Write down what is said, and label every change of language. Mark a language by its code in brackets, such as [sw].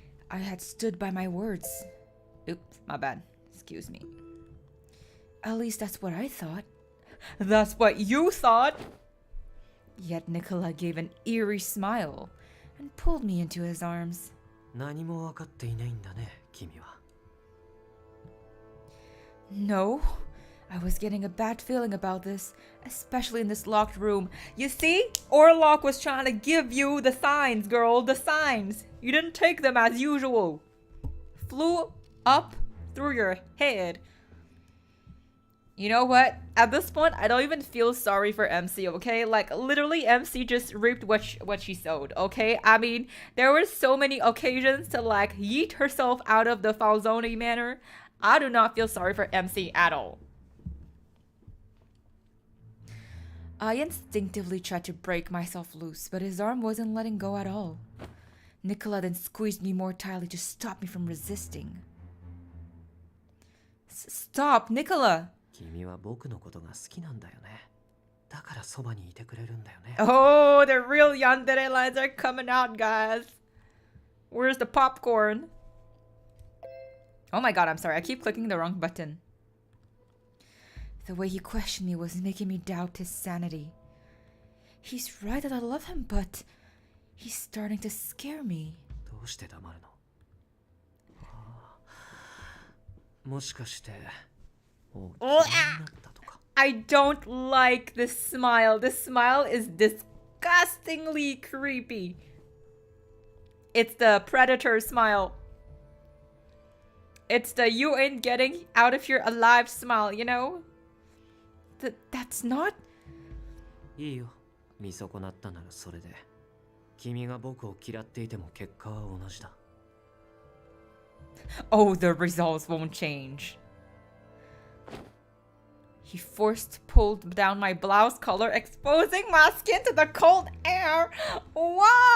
[en] I had stood by my words. Oops, my bad. Excuse me. At least that's what I thought. That's what you thought! Yet Nicola gave an eerie smile and pulled me into his arms. [ja] 何も分かっていないんだね、君は。 [en] No, I was getting a bad feeling about this, especially in this locked room. You see? Orlok was trying to give you the signs, girl, the signs. You didn't take them as usual. Flew up through your head. You know what? At this point, I don't even feel sorry for MC, okay? Like, literally, MC just reaped what she sowed, okay? I mean, there were so many occasions to, like, yeet herself out of the Falzone manor. I do not feel sorry for MC at all. I instinctively tried to break myself loose, but his arm wasn't letting go at all. Nicola then squeezed me more tightly to stop me from resisting. Stop, Nicola! [ja] 君は僕のことが好きなんだよね。だからそばにいてくれるんだよね。 [en] Oh, the real yandere lines are coming out, guys. Where's the popcorn? Oh my god, I'm sorry. I keep clicking the wrong button. The way he questioned me was making me doubt his sanity. He's right that I love him, but he's starting to scare me. [ja] どうして黙るの？もしかして。 [en] I don't like this smile. This smile is disgustingly creepy. It's the predator smile. It's the you ain't getting out of here alive smile, you know? That's not... [ja] いいよ。見損なったならそれで。君が僕を嫌っていても結果は同じだ。 [en] Oh, the results won't change. He pulled down my blouse collar, exposing my skin to the cold air. Wow.